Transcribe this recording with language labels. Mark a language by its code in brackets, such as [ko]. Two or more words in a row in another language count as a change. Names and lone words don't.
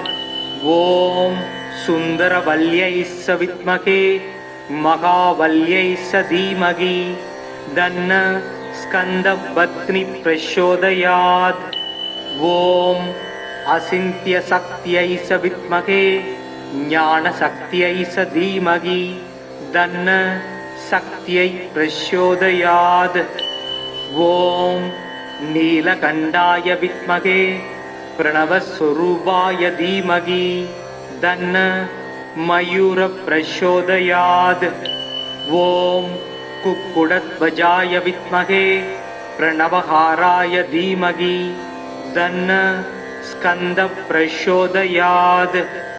[sa] ॐ सुन्दरवल्यै स विद्महे महावल्यै स धीमहि तन्न स्कन्दपत्नी प्रचोदयात्। ॐ अचिन्त्यशक्त्यै स विद्महे ज्ञानशक्त्यै स धीमहि तन्नः शक्तिः प्रचोदयात्. ॐ नीलकण्ठाय विद्महे प्रणवस्वरूपाय धीमहि तन्नो मयूरः प्रचोदयात्. ॐ कुक्कुटध्वजाय विद्महे प्रणवहाराय धीमहि तन्नः स्कन्दः प्रचोदयात्.